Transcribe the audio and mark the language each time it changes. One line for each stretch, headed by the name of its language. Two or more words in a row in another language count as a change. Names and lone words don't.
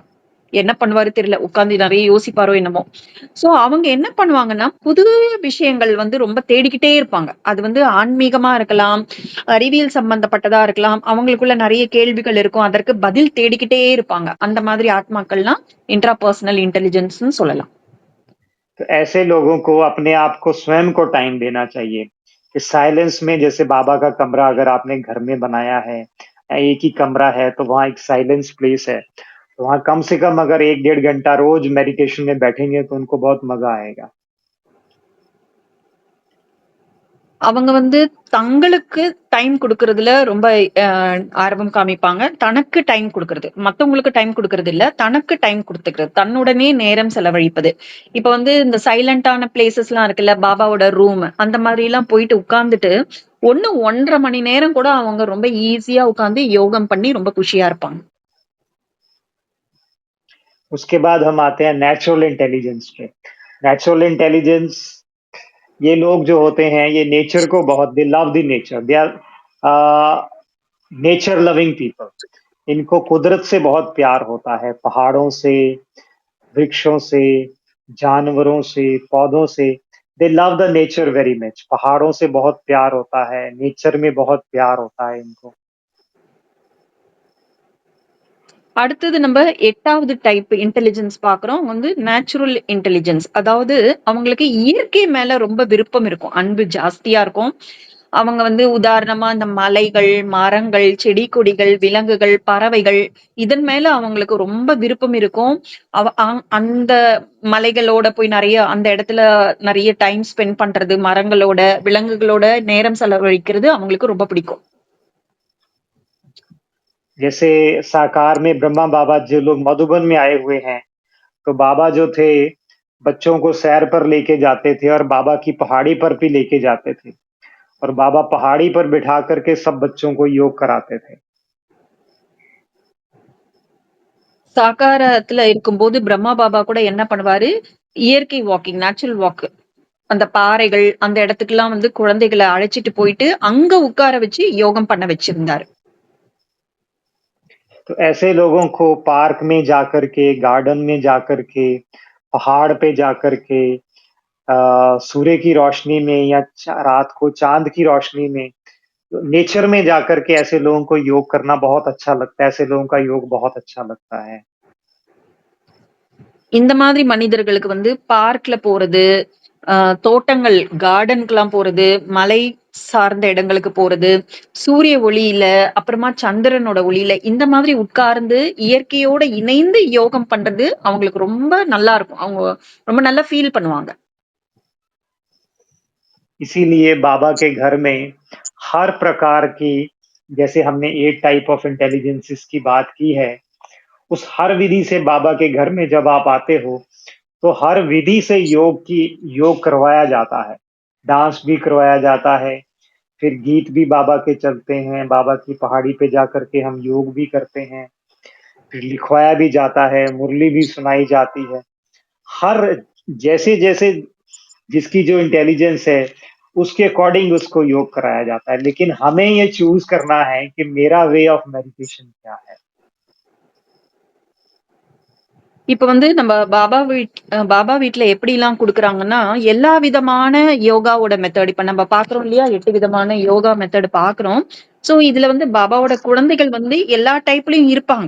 Tamil: என்ன பண்ணுவாரு தெரியல. உட்கார்ந்து நெறைய யோசிப்பாரோ என்னமோ! சோ அவங்க என்ன பண்ணுவாங்கன்னா, புது விஷயங்கள் வந்து ரொம்ப தேடிக்கிட்டே இருப்பாங்க. அது வந்து ஆன்மீகமா இருக்கலாம், அறிவியல் சம்பந்தப்பட்டதா இருக்கலாம். அவங்களுக்குள்ள நெறைய கேள்விகள் இருக்கும். அதற்கு பதில் தேடிக்கிட்டே இருப்பாங்க. அந்த மாதிரி ஆத்மாக்கள்லாம்
English: intra personal
Tamil: இன்டெலிஜென்ஸ்ன்னு சொல்லலாம்.
Hindi: तो ऐसे लोगों को अपने आप को स्वयं को टाइम देना चाहिए कि साइलेंस में जैसे बाबा का कमरा अगर आपने घर में बनाया है या एक ही कमरा है तो वहाँ एक
English: silence place
Hindi: है। तो वहाँ कम से कम अगर 1 डेढ़ घंटा रोज मेडिटेशन में बैठेंगे तो उनको बहुत मज़ा आएगा।
Tamil: அவங்க வந்து தங்களுக்கு டைம் குடுக்குறதுல ரொம்ப ஆர்வம் காமிப்பாங்க. தனக்கு டைம் குடுக்குறது. மத்தவங்களுக்கு டைம் குடுக்குறது இல்ல. தனக்கு டைம் குடுத்துக்கிறது. தன்னுடனே நேரம் செலவழிப்பது. இப்ப வந்து இந்த சைலன்ட்டான பிளேஸஸ்லாம் இருக்குல்ல, பாபாவோட ரூம் அந்த மாதிரிலாம் போயிட்டு உட்கார்ந்துட்டு 1, 1 1/2 மணி நேரம் கூட அவங்க ரொம்ப ஈஸியா உட்கார்ந்து யோகம் பண்ணி ரொம்ப குஷியா இருப்பாங்க.
Hindi: उसके बाद हम आते हैं
English: natural intelligence
Hindi: पे।
English: natural intelligence,
Hindi: ये लोग जो होते हैं ये नेचर को बहुत,
English: they love the nature, they are nature loving people.
Hindi: इनको कुदरत से बहुत प्यार होता है, पहाड़ों से, वृक्षों से, जानवरों से, पौधों से।
English: they love the nature very much.
Hindi: पहाड़ों से बहुत प्यार होता है, नेचर में बहुत प्यार होता है इनको।
Tamil: அடுத்தது நம்ம 8வது
English: type intelligence
Tamil: பார்க்குறோம். வந்து
English: natural intelligence.
Tamil: அதாவது அவங்களுக்கு இயற்கை மேல ரொம்ப விருப்பம் இருக்கும். அன்பு ஜாஸ்தியா இருக்கும். அவங்க வந்து உதாரணமா இந்த மலைகள், மரங்கள், செடி கொடிகள், விலங்குகள், பறவைகள் இதன் மேல அவங்களுக்கு ரொம்ப விருப்பம் இருக்கும். அந்த மலைகளோட போய் அந்த இடத்துல நெறைய
English: time spend
Tamil: பண்றது, மரங்களோட, விலங்குகளோட நேரம் செலவழிக்கிறது அவங்களுக்கு ரொம்ப பிடிக்கும்.
Hindi: जैसे साकार में ब्रह्मा बाबा जो लोग मधुबन में आए हुए हैं, तो बाबा जो थे, बच्चों को सैर पर लेके जाते थे और बाबा की पहाड़ी पर भी लेके जाते थे। और बाबा पहाड़ी पर बिठा करके सब बच्चों को योग कराते थे।
Tamil: சாகாரத்துல இருக்கும்போது பிரம்மா பாபா கூட என்ன பண்ணுவாரு, இயற்கை வாக்கிங்,
English: natural walk
Tamil: அந்த பாறைகள், அந்த இடத்துக்குலாம் வந்து குழந்தைகள அழைச்சிட்டு போயிட்டு, அங்க உட்கார வச்சு யோகம் பண்ண வச்சிருந்தாரு.
Hindi: तो ऐसे लोगों को पार्क में जाकर के, गार्डन में जाकर के, पहाड़ पे जाकर के, सूर्य की रोशनी में या रात को चांद की रोशनी में, नेचर में जाकर के ऐसे लोगों को योग करना बहुत अच्छा लगता है। ऐसे लोगों का योग बहुत अच्छा लगता है।
Tamil: இந்த மாதிரி மனிதர்களுக்கு வந்து பார்க்ல போறது, அ தோட்டங்கள் கார்டனுக்குலாம் போறது, மலை சார்ந்த இடங்களுக்கு போறது, சூரிய ஒளியில, அப்புறமா சந்திரனோட ஒளியில, இந்த மாதிரி உட்கார்ந்து இயற்கையோட இணைந்து யோகம் பண்றது அவங்களுக்கு ரொம்ப நல்லா இருக்கும். அவங்க ரொம்ப நல்லா ஃபீல் பண்ணுவாங்க.
Hindi: इसीलिए बाबा के घर में हर प्रकार की, जैसे हमने 8
English: type of intelligences
Hindi: की बात की है, उस हर विधि से बाबा के घर में जब आप आते हो, तो हर विधि से योग करवाया जाता है। डांस भी करवाया जाता है, फिर गीत भी बाबा के चलते हैं, बाबा की पहाड़ी पे जाकर के हम योग भी करते हैं, फिर लिखवाया भी जाता है, मुरली भी सुनाई जाती है। हर जैसे-जैसे जिसकी जो इंटेलिजेंस है, उसके अकॉर्डिंग उसको योग कराया जाता है। लेकिन हमें ये चूज़ करना है कि मेरा
English: way of meditation
Hindi: क्या है?
Tamil: இப்ப வந்து நம்ம பாபா வீட்ல எப்படிலாம் குடுக்குறாங்கன்னா, எல்லா விதமான யோகாவோட மெத்தட் இப்ப நம்ம பார்க்குறோம் இல்லையா? 8 விதமான யோகா மெத்தட் பார்க்குறோம். ஸோ இதுல வந்து பாபாவோட குழந்தைகள் வந்து எல்லா டைப்லயும் இருப்பாங்க.